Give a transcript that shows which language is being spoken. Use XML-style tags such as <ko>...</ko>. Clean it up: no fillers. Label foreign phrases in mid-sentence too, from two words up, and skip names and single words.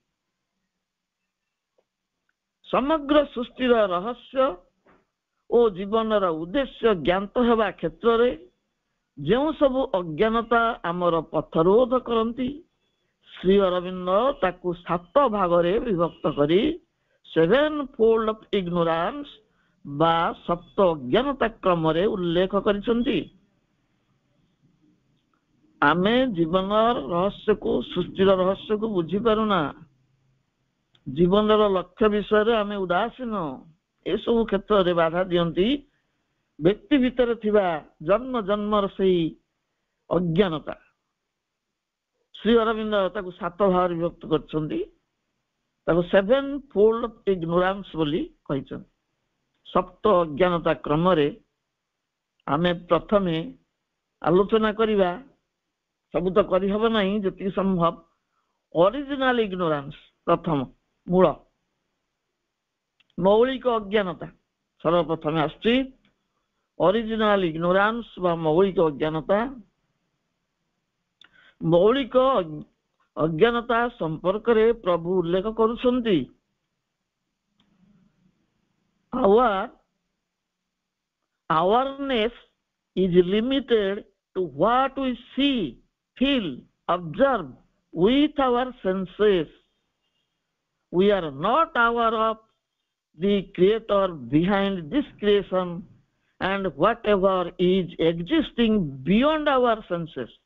<or>ସମଗ୍ର ସୃଷ୍ଟିର ରହସ୍ୟ ଓ ଜୀବନର ଉଦ୍ଦେଶ୍ୟ ଜ୍ଞାତ ହେବା କ୍ଷେତ୍ରରେ ଯେଉଁ ସବୁ ଅଜ୍ଞାନତା ଆମର ପଥରୋଧ କରନ୍ତି, ଶ୍ରୀ ଅରବିନ୍ଦ ତାକୁ 7 ଭାଗରେ ବିଭକ୍ତ କରି 7</or> <en>fold of ignorance</en> <or>ବା 7 ଅଜ୍ଞାନତା କ୍ରମରେ ଉଲ୍ଲେଖ କରିଛନ୍ତି। ଆମେ ଜୀବନର ରହସ୍ୟକୁ, ସୃଷ୍ଟିର ରହସ୍ୟକୁ ବୁଝିପାରୁନା, ଜୀବନର ଲକ୍ଷ୍ୟ ବିଷୟରେ ଆମେ ଉଦାସୀନ, ଏସବୁ କ୍ଷେତ୍ରରେ ବାଧା ଦିଅନ୍ତି ବ୍ୟକ୍ତି ଭିତରେ ଥିବା ଜନ୍ମ ଜନ୍ମର ସେଇ ଅଜ୍ଞାନତା। ଶ୍ରୀ ଅରବିନ୍ଦ ତାକୁ 7 ଭାଗରେ ବିଭକ୍ତ କରିଛନ୍ତି, ତାକୁ 7</or> <en>fold of ignorance</en> <or>ବୋଲି କହିଛନ୍ତି। 7 ଅଜ୍ଞାନତା କ୍ରମରେ ଆମେ ପ୍ରଥମେ ଆଲୋଚନା କରିବା, ସବୁ ତ କରିହବ ନାହିଁ, ଯେତିକି ସମ୍ଭବ</or> <en>original ignorance,</en> <or>ପ୍ରଥମ ମୂଳ ମୌଳିକ ଅଜ୍ଞାନତା ସର୍ବପ୍ରଥମେ ଆସୁଛି।</or> <en>original ignorance</en> <or>ବା ମୌଳିକ ଅଜ୍ଞାନତା। ମୌଳିକ ଅଜ୍ଞାନତା ସମ୍ପର୍କରେ ପ୍ରଭୁ ଉଲ୍ଲେଖ କରୁଛନ୍ତି,</or> <en>awareness is limited to what we see, feel, observe with our senses. We are not aware of the creator behind this creation and whatever is existing beyond our senses.</en>